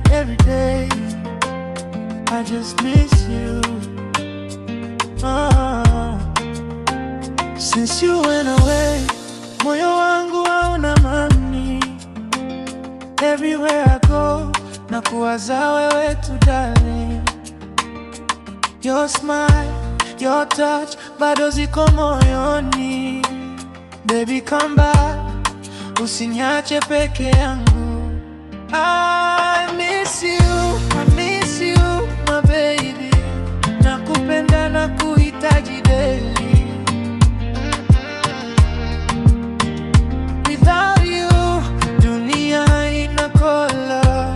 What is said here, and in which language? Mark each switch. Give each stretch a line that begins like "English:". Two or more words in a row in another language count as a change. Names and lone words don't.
English: every day. I just miss you. Since you went away,
Swahili: moyo wangu hauna amani.
English: Everywhere I go,
Swahili: nakuwaza wewe tu darling.
English: Your smile, your touch,
Swahili: bado ziko moyoni.
English: Baby come back,
Swahili: usiniache peke yangu.
English: I miss you, my baby.
Swahili: Nakupenda na kuhitaji daily.
English: Without you,
Swahili: dunia haina color.